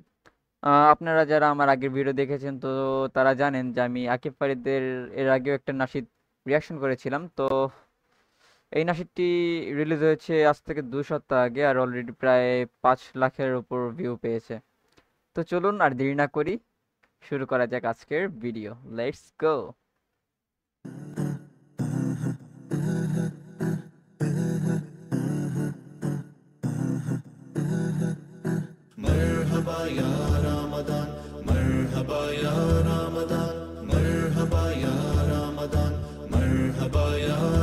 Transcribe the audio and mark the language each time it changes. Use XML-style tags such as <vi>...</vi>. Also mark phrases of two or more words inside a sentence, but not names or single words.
<bn>আপনারা যারা আমার আগের ভিডিও দেখেছেন তো তারা জানেন যে আমি আকিব ফারিদের এর আগেও একটা নাশিদ রিয়াকশন করেছিলাম। তো এই নাটকটি রিলিজ হয়েছে আজ থেকে 2 সপ্তাহ আগে, আর অলরেডি প্রায় 5 লাখের উপর ভিউ পেয়েছে। তো চলুন আর দেরি না করি, শুরু করা যাক আজকের ভিডিও।</bn> <en>Let's go.</en> <ar>مرحبا یا رمضان مرحبا یا رمضان مرحبا یا رمضان مرحبا یا</ar>